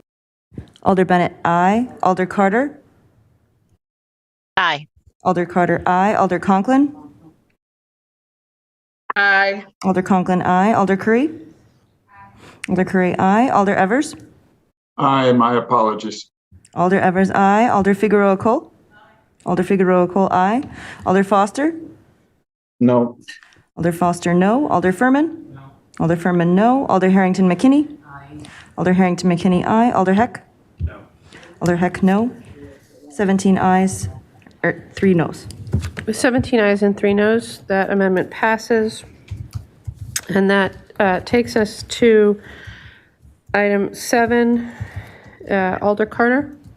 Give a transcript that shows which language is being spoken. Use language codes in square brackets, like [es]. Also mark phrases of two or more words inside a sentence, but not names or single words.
[en] Alder Bennett, aye. Alder Carter? Aye. Alder Carter, aye. Alder Conklin? Aye. Alder Conklin, aye. Alder Curry? Alder Curry, aye. Alder Evers? Aye, my apologies. Alder Evers, aye. Alder Figueroa Cole? Alder Figueroa Cole, aye. Alder Foster? No. Alder Foster, no. Alder Furman? No. Alder Furman, no. Alder Harrington McKinney? Aye. Alder Harrington McKinney, aye. Alder Heck? No. Alder Heck, no. 17 ayes, 3 noes. With 17 ayes and 3 noes, that amendment passes. And that takes us to item 7, Alder Carter.